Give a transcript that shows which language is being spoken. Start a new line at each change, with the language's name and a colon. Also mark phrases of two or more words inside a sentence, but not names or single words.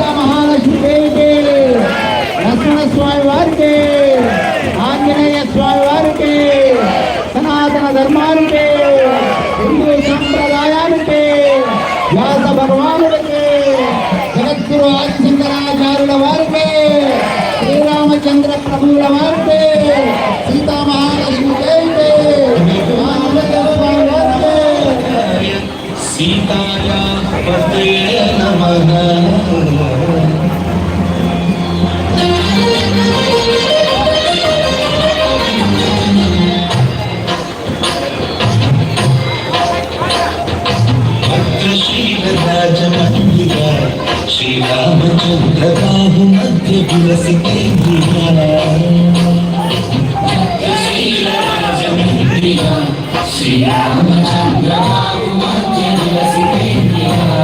Telugu: మహాలక్ష్మి దేవికి లక్ష్మణ స్వామి వారికి ఆంజనేయ స్వామి వారికి సనాతన ధర్మానికి హిందూ సంప్రదాయానికి వ్యాస భగవానుడికి జగద్గురు ఆదిశంకరాచార్యుల వారికి శ్రీరామచంద్ర ప్రభువుల వారికి సీతా మహాలక్ష్మి దేవికి ఆంజనేయ స్వామి వారికి
Sanskrit: సీతాయా పతే నమః राजमंदिरा श्री रामचंद्र बाहु मध्य विलसितेन्द्रिया श्री रामचंद्र बाहु मध्य विलसितेन्द्रिया